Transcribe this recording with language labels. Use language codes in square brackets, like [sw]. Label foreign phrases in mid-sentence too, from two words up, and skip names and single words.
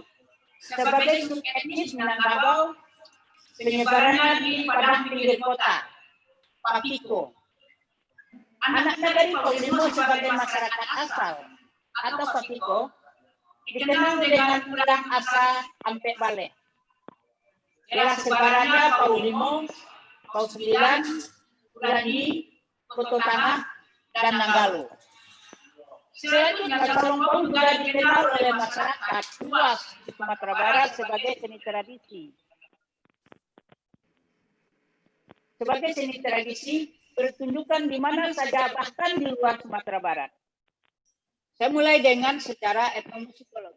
[id] Sebagai suku etnis Minangkabau, penyebarannya di padang pinggir kota, Papiko. Anak nagari Pau Limo sebagai masyarakat asal atau Papiko dikenal dengan ulang asa Ampek Bale. Daerah sebarannya Pau Limo, Pau 9, Ulandi, Koto Tanah, dan Nanggalo. Selanjutnya, Saluang Pau juga dikenal oleh masyarakat luas di Sumatera Barat sebagai seni tradisi. Sebagai seni tradisi, pertunjukan di mana saja, bahkan di luar Sumatera Barat. Saya mulai dengan secara etnomusikologi.